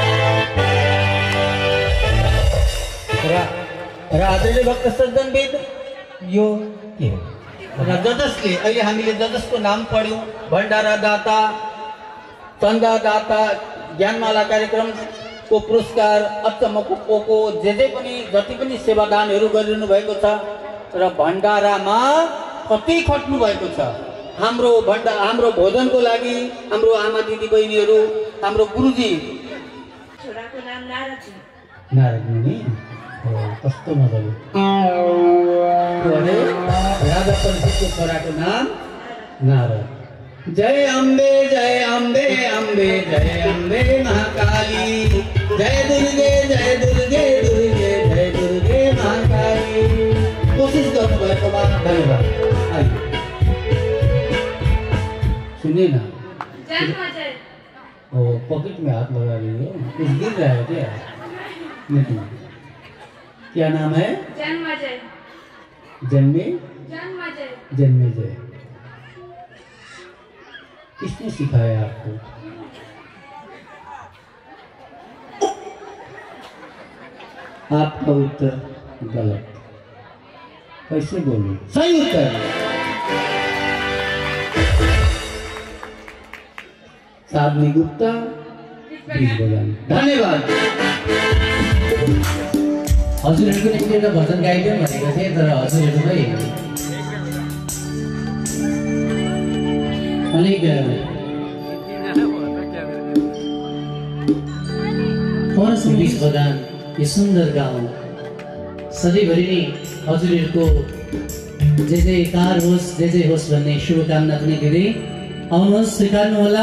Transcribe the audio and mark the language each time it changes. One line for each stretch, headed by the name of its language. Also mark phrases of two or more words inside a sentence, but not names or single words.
Nepali: र आदरणीय भक्त सज्जनविद, यो के हो र जजसले अहिले हामीले जजसको नाम पढ्यौँ, भण्डारा दाता, चन्दा दाता, ज्ञानमाला कार्यक्रमको पुरस्कार अचम्मको पोको जे पनि जति पनि सेवादानहरू गरिरहनु भएको छ र भण्डारामा कति खट्नु भएको छ। हाम्रो भोजनको लागि हाम्रो आमा दिदी बहिनीहरू, हाम्रो गुरुजी छोराको नाम नारद मुनि, कस्तो मजाले राजा परीक्षितको छोराको नाम नारद।
Hindi: जय अम्बे जय अम्बे अम्बे जय अम्बे महाकाली, जय दुर्गे जय दुर्गे दुर्गे जय दुर्गे महाकाली।
Nepali: कोशिश गर्नुभएकोमा धन्यवाद।
Hindi: सुनिए ना, ओ पॉकेट में हाथ लगा रही हो, कुछ गिर रहा है क्या? नहीं। क्या नाम है? जन्मजय। जन्मेजय। किसने सिखाया आपको? आपका उत्तर गलत। कैसे बोलूं? सही उत्तर। साधनी गुप्ता, धन्यवाद।
Nepali: हजुरहरूको निम्ति एउटा भजन गाइदिउँ भनेको थिएँ, तर हजुरहरूलाई अलिक परस बीच बगान यो सुन्दर गाउँ सधैँभरि नै हजुरहरूको जयकार होस्, जय होस् भन्ने शुभकामना पनि दिँदै आउनुहोस्, स्वीकार्नुहोला।